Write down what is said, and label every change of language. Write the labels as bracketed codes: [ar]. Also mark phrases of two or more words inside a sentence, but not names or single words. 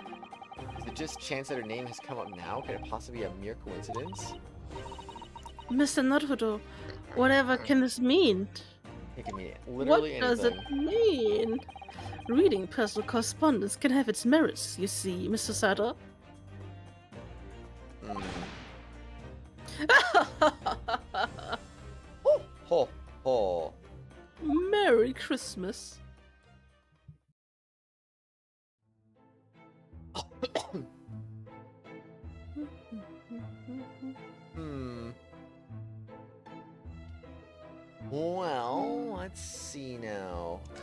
[en] Is it just chance that her name has come up now? Could it possibly be a mere coincidence? Mr. Naruhodo, whatever can this mean? It can mean What literally does it anything. mean? Reading personal correspondence can have its merits, you see, Mr. Sato. Hmm. Ho, ho, ho. Merry Christmas. Hmm. Well, let's see now.